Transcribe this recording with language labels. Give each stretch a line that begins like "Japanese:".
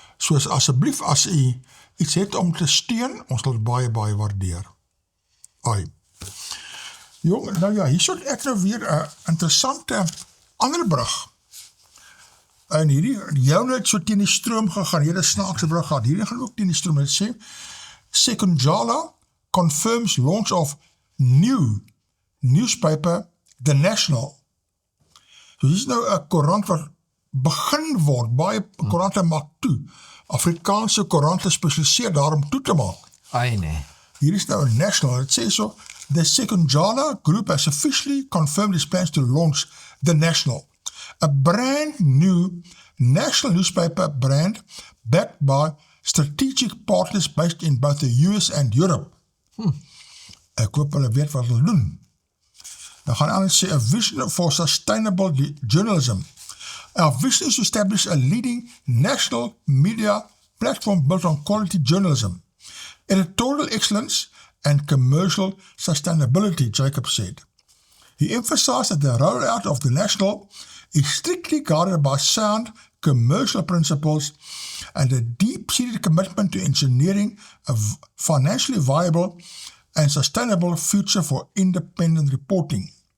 Afrikaans: Soos asseblief as u iets het om te steun, ons sal baie waardeer. Jong, nou ja, hier sal ek nou weer 'n interessante ander brug. En hierdie, jou het so teen die stroom gegaan, hierdie snaakse brug gehad, hierdie gaan ook teen die stroom, het sê, Sekunjala
English: confirms launch of new newspaper, The National.
Afrikaans: So hier is nou 'n koerant wat begin word, baie koerante maak toe. Afrikaanse koerante spesialiseer daarom toe te maak. Ai nee. Hier is nou 'n
English: National, it says so, the Sekunjala Group has officially confirmed its plans to launch The National, a brand new national newspaper brand backed by strategic partners based in both the US and Europe.
Afrikaans: Ek hoop hulle weet wat hulle doen. Dan gaan aan sê,
English: a vision for sustainable journalism. Our vision is to establish a leading national media platform built on quality journalism, editorial excellence, and commercial sustainability, Jacob said. He emphasized that the rollout of The National is strictly guided by sound commercial principles and a deep-seated commitment to engineering a financially viable and sustainable future for independent reporting.